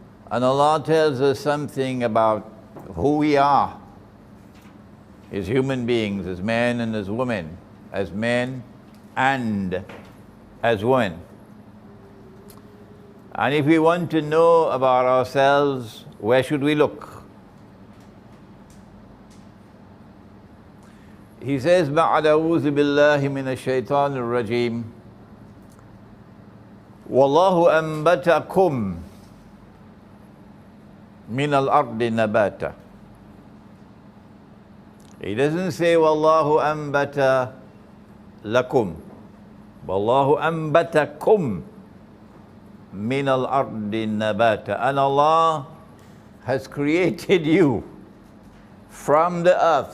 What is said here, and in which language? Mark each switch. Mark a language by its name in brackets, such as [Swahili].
[English] And Allah tells us something about who we are as human beings, as men and as women, as men and as women. And if we want to know about ourselves, where should we look? [Arabic] He says, بَعْدَ أَعُوذُ بِاللَّهِ مِنَ الشَّيْطَانِ الرَّجِيمِ وَاللَّهُ أَنْبَتَكُمْ مِنَ الْأَرْضِ نَبَاتًا. [English] He doesn't say, [Arabic] وَاللَّهُ أَنْبَتَ لَكُمْ. وَاللَّهُ أَنْبَتَكُمْ مِنَ الْأَرْضِ نَبَاتًا. [English] And Allah has created you from the earth.